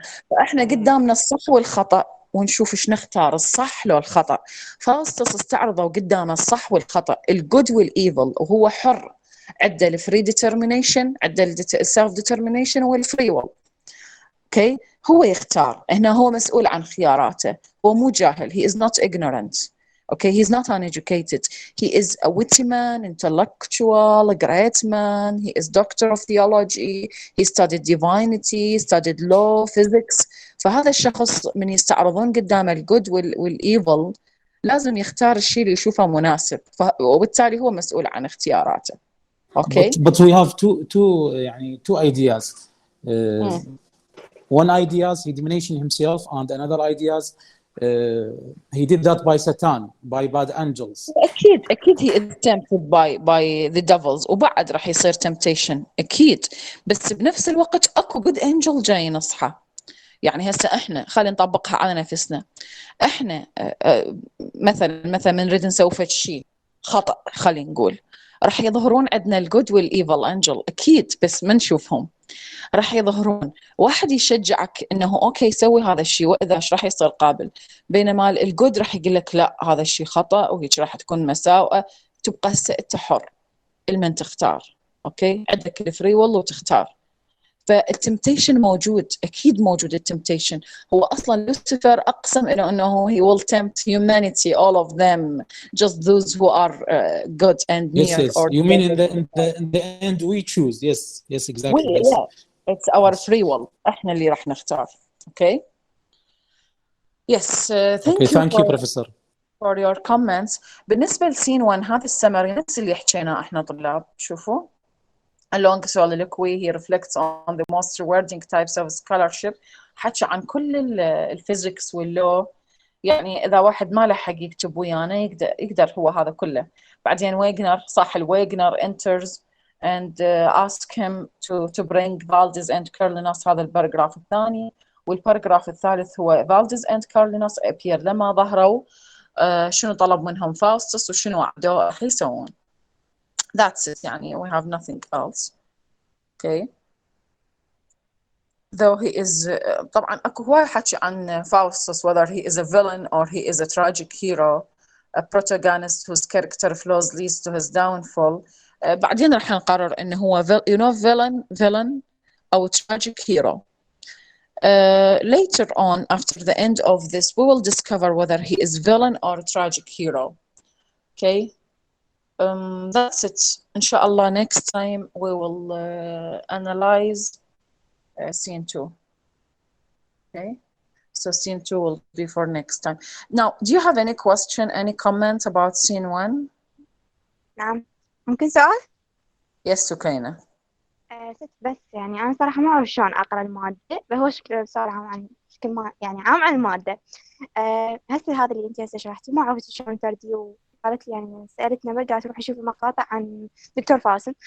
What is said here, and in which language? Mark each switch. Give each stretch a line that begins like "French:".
Arabic: فإحنا قدامنا الصح والخطأ ونشوف ايش نختار، الصح لو الخطأ. فاوستس استعرضوا قدامه الصح والخطأ، الجود والايفل، وهو حر. عنده الفري ديترمينيشن، عنده السيلف ديترمينيشن والفري ويل. اوكي، هو يختار. هنا هو مسؤول عن خياراته، هو مو جاهل.
English: he is not ignorant. Okay, he's not uneducated. He is a witty man, intellectual, a great man. He is doctor of theology. He studied divinity, studied law, physics.
Arabic: فهذا الشخص من يستعرضون قدامه الجود والإيفل لازم يختار الشيء اللي يشوفه مناسب، وبالتالي هو مسؤول عن اختياراته.
English: Okay. But we have two ideas. One idea he domination himself, and another ideas he did that by Satan, by bad angels.
Arabic: أكيد
English: he is tempted by the devils،
Arabic: وبعد راح يصير
English: temptation
Arabic: أكيد، بس بنفس الوقت أكو
English: good angel
Arabic: جاي نصحى. يعني هسه احنا خلينا نطبقها على نفسنا. احنا مثلا من نريد نسوي فد شيء خطأ، خلينا نقول راح يظهرون عندنا الجود والايفل انجل اكيد، بس ما نشوفهم. راح يظهرون واحد يشجعك انه اوكي سوي هذا الشيء، واذا ايش راح يصير قابل. بينما الجود راح يقول لك لا هذا الشيء خطأ وهيك راح تكون مساوئة. تبقى هسه انت حر المن تختار. اوكي، عندك الفري والله وتختار. فالتمتيشن موجود، اكيد موجود التمتيشن. هو اصلا لوسيفر اقسم انه
English: he will tempt humanity, all of them, just those who are good and near. Yes. Or you mean in the end we choose. Yes, exactly. Yeah, it's our free will.
Arabic: احنا اللي راح نختار.
English: Okay. Yes, thank you Professor for your comments.
Arabic: بالنسبة لسين 1 هذا السمري نفس اللي حكيناه احنا طلاب. شوفوا
English: A long soliloquy, he reflects on the most rewarding types of scholarship.
Arabic: حكى عن كل الفيزيكس واللو. يعني إذا واحد ما لحق يكتب ويانا يقدر هو هذا كله. بعدين ويغنر، صح الويغنر
English: enters and ask him to bring Valdez and Carlinus.
Arabic: هذا الباراجراف الثاني. والباراجراف الثالث هو Valdez and Carlinus
English: appear
Arabic: لما ظهروا. شنو طلب منهم فاوستس وشنو وعدوه أخي يسوون.
English: That's it.
Arabic: يعني
English: we have nothing else. Okay. Though he is
Arabic: طبعا أكو هواي حكي عن فاوستس
English: whether he is a villain or he is a tragic hero, a protagonist whose character flaws leads to his downfall.
Arabic: بعدين راح نقرر إنه هو
English: villain
Arabic: أو
English: tragic hero. Later on, after the end of this, we will discover whether he is villain or tragic hero. Okay. That's it. Inshallah, next time we will analyze scene 2. Okay, so scene 2 will be for next time. Now, do you have any question, any comment about scene 1?
Arabic: نعم، ممكن سؤال؟
English: Yes, سكينة.
Arabic: بس يعني أنا صراحة ما أعرف شلون أقرأ المادة، فهو سؤال عام عن شكل ما يعني عام عن المادة. هسه هذا اللي أنت هسه شرحتي ما عرفت شلون ترديه. قالت لي يعني سألتنا بقى قالت روحي شوفي مقاطع عن دكتور فاصل.